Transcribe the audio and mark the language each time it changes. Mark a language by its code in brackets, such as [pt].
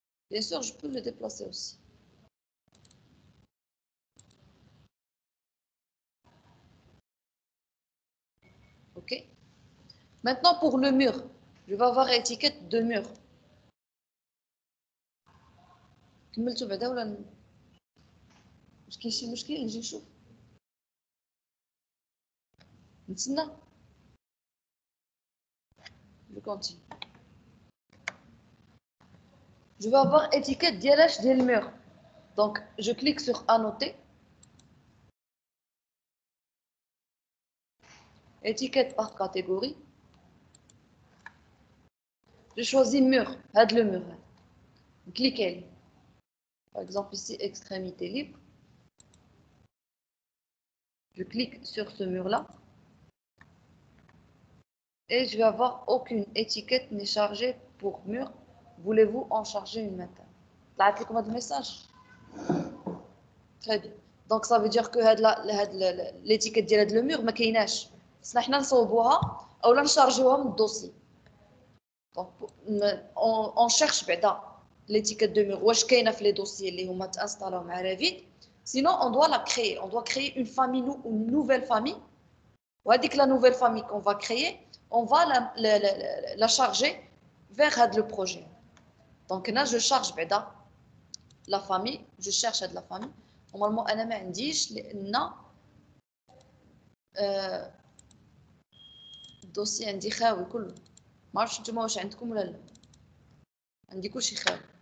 [fr] Bien sûr, je peux le déplacer aussi. OK? Maintenant, pour le mur, je vais avoir étiquette de mur. [ar] كملتوا بعدا ولا واش كاين شي مشكل نجي نشوف نتسنى [fr] je continue. Je vais avoir étiquette ديال mur. Donc, je clique sur annoter. Étiquette par catégorie. Je choisis mur, le mur. Cliquez. Par exemple ici, extrémité libre. Je clique sur ce mur-là. Et je vais avoir aucune étiquette n'est chargée pour mur. Voulez-vous en charger une maintenant? Là, cliquez-moi de message. Très bien. Donc, ça veut dire que l'étiquette de le mur, [ar] ما كايناش. حنا نصوبوها ou la نشارجوها من الدوسي. [fr] Donc, on cherche l'étiquette de mur. [ar] واش كاينه في les dossiers اللي هما تانستالو مع Revit. [fr] Sinon, on doit la créer. On doit créer une famille, une nouvelle famille. [ar] وهذيك [fr] la nouvelle famille qu'on va créer, on va la charger vers le projet. Donc là, je charge la famille, je cherche la famille. [ar] Normalement, أنا ما عنديش لأن الدوسي عندي خاوي كله. ما عرفتش نتوما واش عندكم ولا لا. عندي كلشي خاوي.